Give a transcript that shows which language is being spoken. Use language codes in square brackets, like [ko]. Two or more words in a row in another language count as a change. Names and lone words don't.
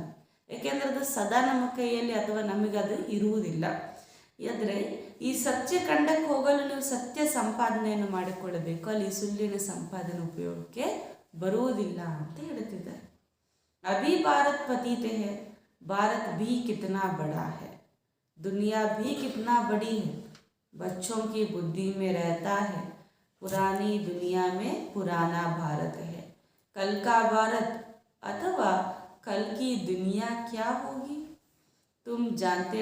[kn] ಏಕೆಂದರೆ ಅದು ಸದಾ ನಮ್ಮ ಕೈಯಲ್ಲಿ ಅಥವಾ ನಮಗದು ಇರುವುದಿಲ್ಲ. ಆದರೆ ಈ ಸತ್ಯ ಖಂಡಕ್ಕೆ ಹೋಗಲು ನೀವು ಸತ್ಯ ಸಂಪಾದನೆಯನ್ನು ಮಾಡಿಕೊಳ್ಳಬೇಕು, ಅಲ್ಲಿ ಸುಳ್ಳಿನ ಸಂಪಾದನೆ ಉಪಯೋಗಕ್ಕೆ ಬರುವುದಿಲ್ಲ ಅಂತ ಹೇಳ್ತಿದ್ದಾರೆ. [hi] अभी भारत पतित है, भारत भी कितना बड़ा है, दुनिया भी कितना बड़ी है, बच्चों की बुद्धि में रहता है, पुरानी दुनिया में पुराना भारत है, कल का भारत अथवा कल की दुनिया क्या होगी, तुम जानते